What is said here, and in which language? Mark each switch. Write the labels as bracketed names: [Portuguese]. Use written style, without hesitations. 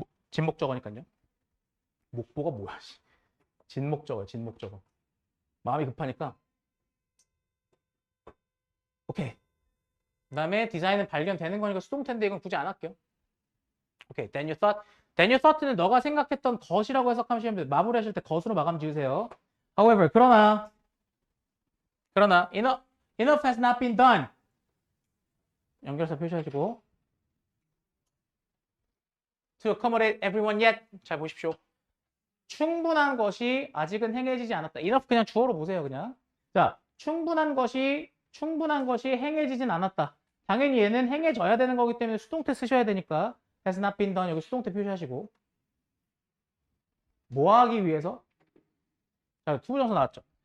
[Korean] 진목적어니까요. 목보가 뭐야? 진목적어요. 진목적어. 마음이 급하니까. 오케이. 그 다음에 디자인은 발견되는 거니까 수동태인데 이건 굳이 안 할게요. [English] 오케이. Then you thought. Then you thought [Korean] 는 너가 생각했던 것이라고 해석하시면 돼요. 마무리하실 때 것으로 마감 지으세요. [English] However, [Korean] 그러나 [English] enough has not been done. [Korean] 연결사 표시하시고 [English] to accommodate everyone yet. [Korean] 잘 보십시오. 충분한 것이 아직은 행해지지 않았다. enough 그냥 주어로 보세요. 그냥. 자, 충분한 것이 행해지진 않았다. 당연히 얘는 행해져야 되는 거기 때문에 수동태 쓰셔야 되니까 [English] has not been done [Korean] 여기 수동태 표시하시고 뭐 하기 위해서? 자, 투부정사 나왔죠.